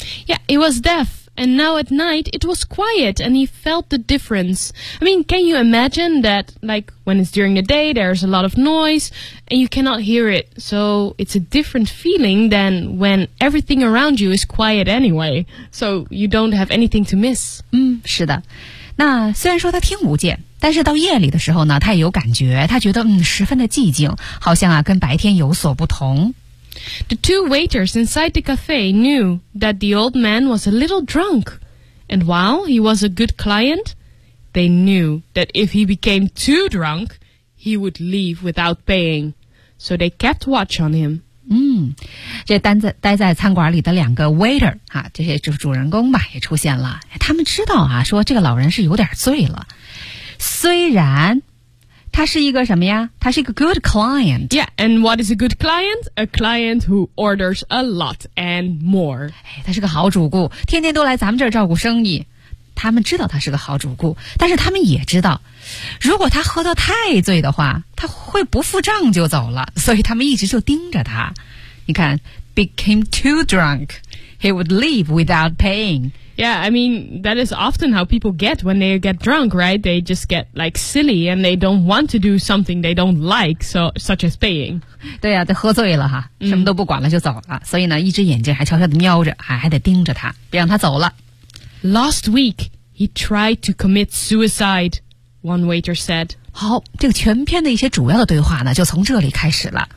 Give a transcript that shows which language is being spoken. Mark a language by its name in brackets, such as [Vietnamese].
[English] Yeah, he was deaf and now at night it was quiet and he felt the difference I mean, can you imagine that like when it's during the day there's a lot of noiseAnd you cannot hear it, so it's a different feeling than when everything around you is quiet anyway, so you don't have anything to miss. [Chinese] 嗯，是的。那虽然说他听不见，但是到夜里的时候呢，他也有感觉，他觉得十分的寂静，好像啊跟白天有所不同。 [English] The two waiters inside the cafe knew that the old man was a little drunk, And while he was a good client, they knew that if he became too drunk, he would leave without paying. So they kept watch on him. [Chinese] 这待在餐馆里的两个 waiter 啊，这些就是主人公吧，也出现了。他们知道啊，说这个老人是有点醉了。虽然他是一个什么呀？他是一个 [English] good client. Yeah, and what is a good client? A client who orders a lot and more. [Chinese] 他是个好主顾，天天都来咱们这儿照顾生意。他们知道他是个好主顾，但是他们也知道，如果他喝得太醉的话，他会不付账就走了，所以他们一直就盯着他。你看 [English] ，became too drunk, he would leave without paying. Yeah, I mean, that is often how people get when they get drunk, right? They just get like silly and they don't want to do something they don't like, so such as paying. [Chinese] 对啊，他喝醉了哈，什么都不管了就走了，所以呢，一只眼睛还悄悄地瞄着，还得盯着他，别让他走了。 [English] Last week, he tried to commit suicide, one waiter said. [Chinese] 好，这个全篇的一些主要的对话呢，就从这里开始了。